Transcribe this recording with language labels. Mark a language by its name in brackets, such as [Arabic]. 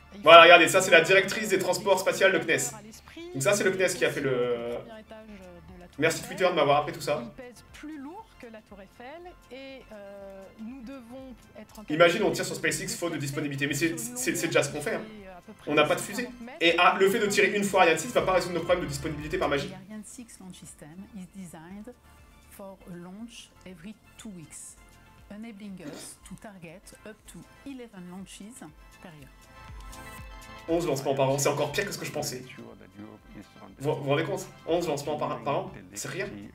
[French] Voilà, regardez, ça c'est la directrice des transports spatials, le CNES. Donc ça c'est le CNES qui a fait le... Merci Twitter de m'avoir appris tout ça. Il pèse plus lourd que la Tour Eiffel et nous devons être... Imagine on tire sur SpaceX faute de disponibilité, mais c'est déjà ce qu'on fait. Hein. On n'a pas de fusée. Et le fait de tirer une fois Ariane 6 va pas résoudre nos problèmes de disponibilité par magie. [English] Ariane 6 launch system is designed for a launch every 2 weeks, enabling us to target up to 11 launches per year. [French] 11 lancements par an, c'est encore pire que ce que je pensais. Vous vous rendez compte? 11 lancements par an, c'est rien.